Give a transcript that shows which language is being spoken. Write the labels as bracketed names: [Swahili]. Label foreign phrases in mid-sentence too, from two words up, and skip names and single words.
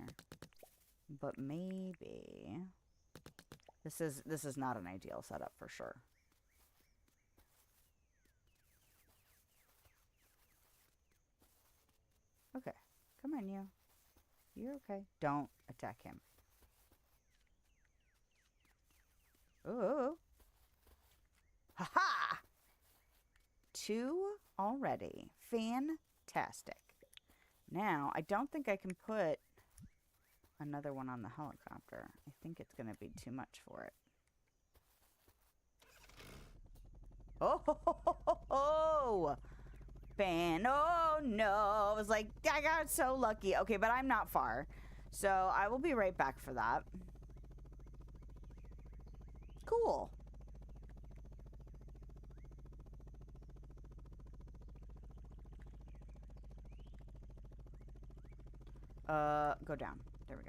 [English] But maybe... This is not an ideal setup for sure. Okay. Come on, you. You're okay. Don't attack him. Ooh. Ha-ha! 2 already. Fantastic. Now, I don't think I can put another one on the helicopter. I think it's going to be too much for it. Oh, ho, ho, ho, ho, ho. Ban. Oh, no. I was like, I got so lucky. Okay, but I'm not far. So I will be right back for that. Cool. Go down. There we go.